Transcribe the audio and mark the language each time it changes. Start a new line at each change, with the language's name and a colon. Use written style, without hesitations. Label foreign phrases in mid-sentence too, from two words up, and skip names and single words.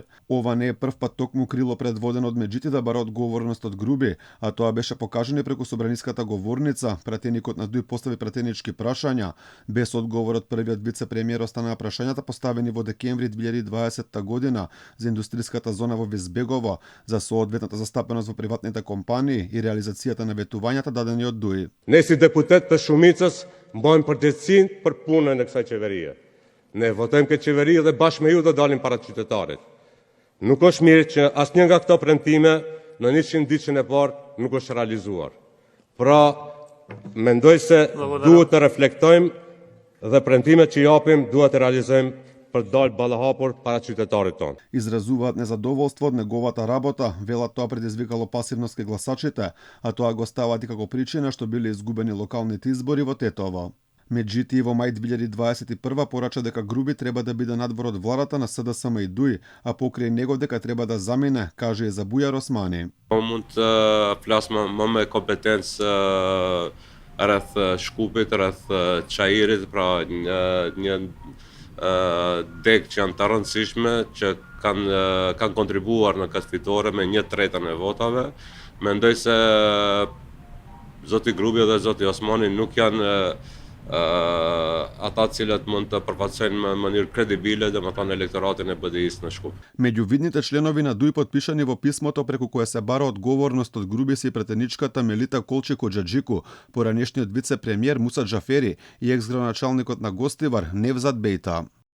Macedonian: Ова не е прв пат токму крило предводено од Меджити да бара одговорност од Груби, а тоа беше покажано преку собраниската говорница. Пратеникот на ДУИ постави пратенички прашања. Без одговор од првиот вице-премиер останаа прашањата поставени во декември 2020 година за индустриската зона во Визбегово, за соодветната застапеност во приватните компании и реализацијата на ветувањата дадени од ДУИ.
Albanian: Ne si deputet të shumicës mbajmë përgjegjësinë për punën e kësaj qeverie. Ne votojmë këtë qeveri dhe bashkë me ju do dalim para qytetarit. Nuk është mirë që asnjë nga këto premtime në 100 ditën e parë nuk është realizuar. Pra, mendoj se duhet të reflektojmë dhe premtimet që japim duhet të realizojmë për të dalë ballahapur para qytetarit tonë.
Macedonian: Изразуваат незадоволство од неговата работа, велат тоа предизвикало пасивност кај гласачите, а тоа го ставаат и како причина што биле изгубени локалните избори во Тетово. Меджити во мај 2021 порача дека Груби треба да биде надвор од владата на СДСМ и ДУИ, а покрај него дека треба да замине, каже и Забујар Османи.
Albanian: Mund të flas më me kompetencë rreth Shkupit, rreth Çajirit, pra një dek që janë të rëndësishme që kanë kontribuar në këtë fitore me 1/3 e votave. Mendoj se zoti Grubi dhe zoti Osmani nuk janë ata cilët mund të përfaqësojnë në mënyrë kredibile domethënë elektoratin e BDI-s në Shkup.
Macedonian: Меѓу видните членови на ДУИ подпишани во писмото преку кое се бара одговорност од Груби се и претеничката Мелита Колчико-Џаџику, поранешниот вице-премиер Муса Џафери и екс-градоначалникот на Гостивар Невзат Бејта.